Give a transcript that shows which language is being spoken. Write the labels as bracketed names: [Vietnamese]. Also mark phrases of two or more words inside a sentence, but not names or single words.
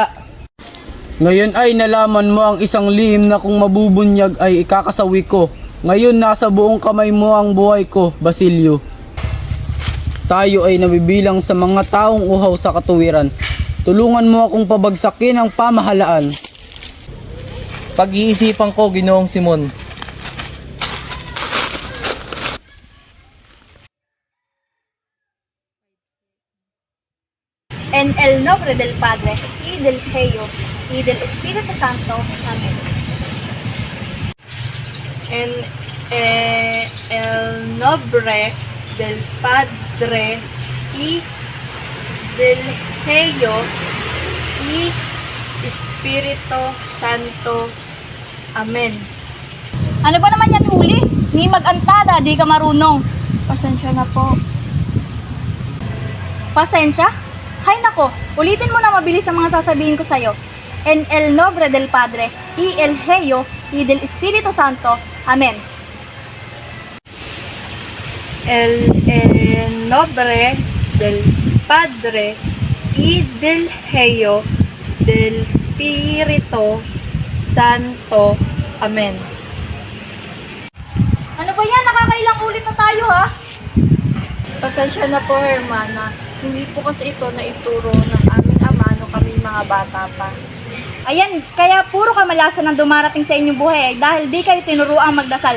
[Filipino] Ngayon ay nalaman mo ang isang lihim na kung mabubunyag ay ikakasawi ko. Ngayon nasa buong kamay mo ang buhay ko, Basilio. Tayo ay nabibilang sa mga taong uhaw sa katuwiran. Tulungan mo akong pabagsakin ang pamahalaan. Pag-iisipan ko, Ginoong Simon. [Spanish] En el nombre del Padre, y del Hijo, y del Espíritu Santo. Amén. En el nombre del Padre, y del Hijo, y Espíritu Santo. Amen. [Filipino] Ano ba naman yan, Huli? Ni mag-antada, di ka marunong. Pasensya na po. Pasensya? Hay nako, ulitin mo na mabilis ang mga sasabihin ko sa'yo. [Spanish] En el nombre del Padre, y el Hijo, y del Espíritu Santo. Amen. El nombre del Padre, y del Hijo, del Espíritu Santo. Amen. [Filipino] Ano ba yan? Nakakailang ulit na tayo, ha? Pasensya na po, Hermana. Hindi po kasi ito na ituro ng aming ama nung kami mga bata pa. Ayan, kaya puro kamalasan ang dumarating sa inyong buhay ay dahil di kayo tinuruang magdasal.